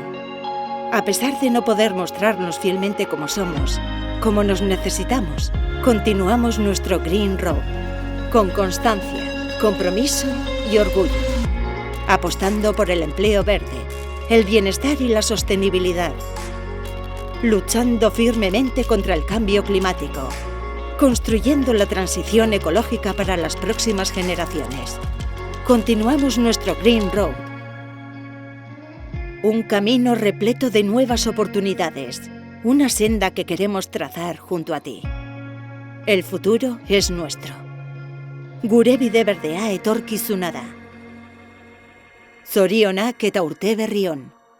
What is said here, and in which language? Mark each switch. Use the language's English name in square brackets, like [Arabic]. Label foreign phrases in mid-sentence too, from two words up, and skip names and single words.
[Spanish] A pesar de no poder mostrarnos fielmente como somos, como nos necesitamos, continuamos nuestro Green Road, con constancia, compromiso y orgullo, apostando por el empleo verde, el bienestar y la sostenibilidad, luchando firmemente contra el cambio climático, construyendo la transición ecológica para las próximas generaciones. Continuamos nuestro Green Road, un camino repleto de nuevas oportunidades, una senda que queremos trazar junto a ti. El futuro es nuestro. [Basque] Gure bide berdea etorkizuna da. Zorionak eta urte berri on.